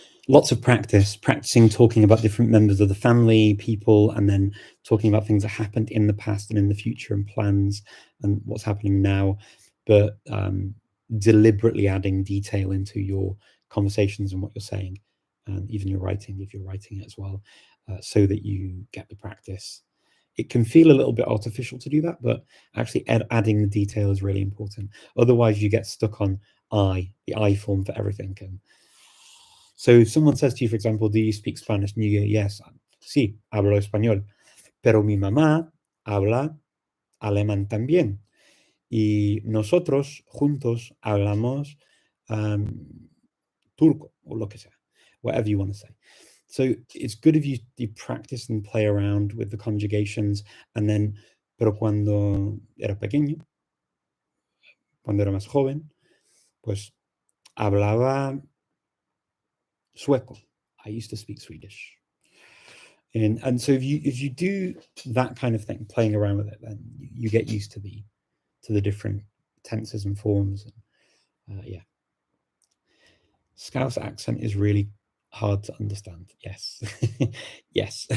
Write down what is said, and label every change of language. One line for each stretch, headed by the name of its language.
English: Lots of practicing talking about different members of the family, people, and then talking about things that happened in the past and in the future, and plans and what's happening now, but deliberately adding detail into your conversations and what you're saying, and even your writing, if you're writing it as well, so that you get the practice. It can feel a little bit artificial to do that, but actually adding the detail is really important. Otherwise, you get stuck on the I form for everything. And so if someone says to you, for example, do you speak Spanish? And you go, yes,
Spanish: sí, hablo español. Pero mi mamá habla alemán también. Y nosotros juntos hablamos turco, or lo que sea,
English: whatever you want to say. So it's good if you practice and play around with the conjugations, and then,
Spanish: pero cuando era pequeño, cuando era más joven, pues hablaba sueco.
English: I used to speak Swedish. And so if you do that kind of thing, playing around with it, then you get used to the different tenses and forms. Yeah. Scouse accent is really hard to understand. Yes. Yes.